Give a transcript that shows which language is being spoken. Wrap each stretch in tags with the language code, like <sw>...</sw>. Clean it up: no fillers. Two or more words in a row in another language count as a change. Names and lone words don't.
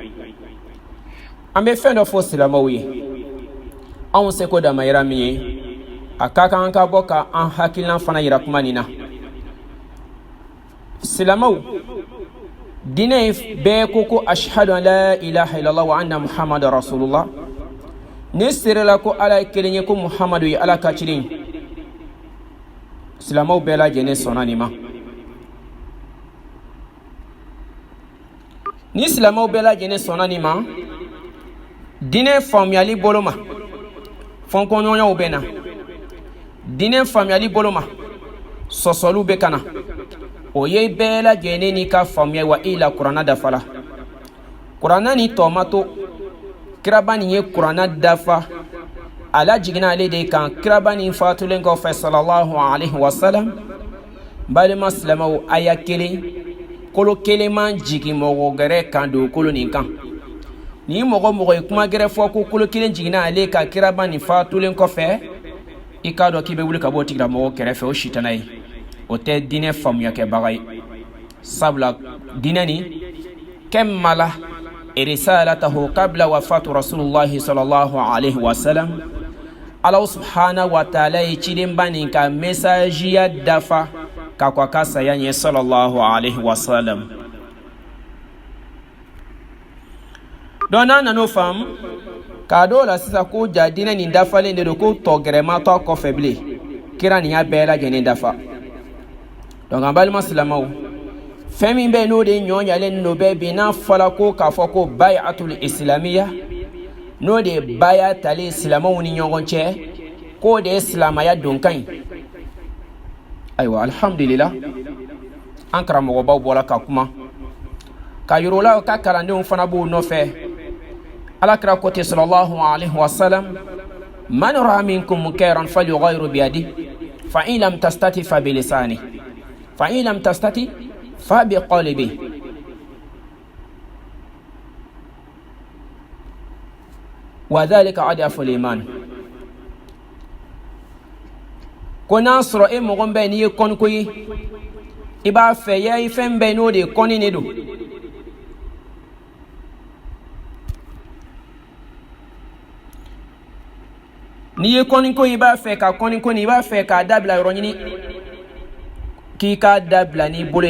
<bm>An bɛ fɛn dɔ fɔ silamɛw ye, anw seko damayira min ye, a ka kan ka bɔ ka an hakilina fana yira kuma nin na.</bm> <ar>Silamɛw dinɛ bɛɛ ko أشهد أن لا إله إلا الله وأن محمدا رسول الله,</ar> <bm>ne serela ko ala ye kelen ye, ko muhammadu ye ala ka ciden. Silamɛw bɛɛ lajɛlen sɔnna nin ma. Ni silamɛw bɛɛ lajɛlen sɔnna nin ma, dinɛ faamuyali bolo ma fɔnkɔɲɔgɔnyaw bɛ na, dinɛ faamuyali bolo ma sɔsɔliw bɛ ka na. O ye bɛɛ lajɛlen ni ka faamuya wa ila kuranna dafala. Kuranna ni tɔmato kiraba nin ye kuranna dafa, ala jiginna ale de kan kiraba nin fatulen kɔfɛ</bm> <ar>صلى الله عليه وسلم.</ar> <bm>Balima silamɛw, aya kelen kolo kelen man jigin mɔgɔ gɛrɛ kan dugukolo nin kan. Ni mɔgɔ ye kuma gɛrɛ fɔ ko kolo kelen jiginna ale ka kiraba nin fatulen kɔfɛ, i k'a dɔn k'i bɛ wuli ka bɔ tigilamɔgɔ kɛrɛfɛ, o sitana ye. O tɛ dinɛ faamuya kɛbaga ye.</bm> <ar>Sabula dinɛ nin كمل رسالته قبل وفاة رسول الله صلى الله عليه وسلم. الله سبحانه وتعالى</ar> <bm>ye cidenba nin ka mesajiya dafa ka kɔn a ka saya ɲɛ</bm> <ar>صلى الله عليه وسلم.</ar> <bm>Donc n'an nan'o faamu k'a dɔw la sisan ko ja dinɛ nin dafalen de don, ko tɔ gɛrɛma tɔ kɔfɛ bilen, kira nin y'a bɛɛ lajɛlen dafa. Donc an balima silamɛw, fɛn min bɛ n'o de ɲɔɲalen no bɛɛ bi n'a fɔla ko k'a fɔ ko</bm> <ar>البيعة الإسلامية,</ar> <bm>n'o de ye baya tali silamɛw ni ɲɔgɔn cɛ, k'o de ye silamaya donkan ye. Ayiwa, alhamdulillah, an karamɔgɔbaw bɔra ka kuma ka yir'u la ka kalandenw fana b'u nɔfɛ.</bm> <ar>Alakira ko ten صلى الله عليه وسلم من رأى منكم منكرا فليغيره بيده فإن لم تستطع فبلسانه فإن لم تستطع فبقلبه. وذلك أضعف الإيمان.</ar> <bm>Ko n'a sɔrɔ e mɔgɔ bɛɛ n'i ye kɔniko ye, i b'a fɛ ya i fɛn bɛɛ n'o de kɔni ne don. N'i ye kɔniko i b'a fɛ ka kɔniko ni i b'a fɛ k'a dabila yɔrɔ ɲini, k'i k'a dabila n'i bolo ye.</bm>